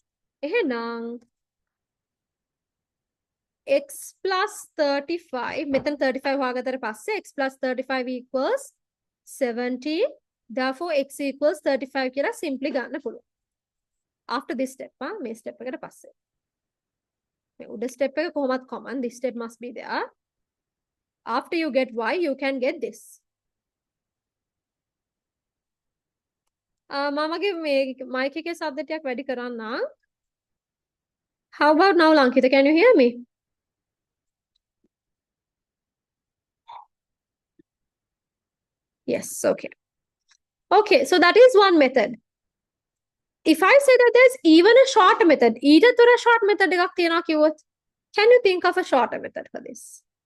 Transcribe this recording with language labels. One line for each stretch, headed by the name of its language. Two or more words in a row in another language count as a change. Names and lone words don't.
English: X plus 35, method 35 x plus 35 equals 70. Therefore, x equals 35
Sinhala: කියලා simply ගන්න පුළුවන්.
English: After this step,
Sinhala: මේ step එකට පස්සේ. Uda step එක කොහොමත් common.
English: This step must be there. After you get y, you can get this.
Sinhala: මාමගේ මේ mic එකේ ශබ්ද ටිකක් වැඩි කරන්න.
English: How about now, Lankita? Can you hear me? Yes, okay. Okay, so that is one method. If I say that there's even a short method, a short method, can you think of a shorter method for this?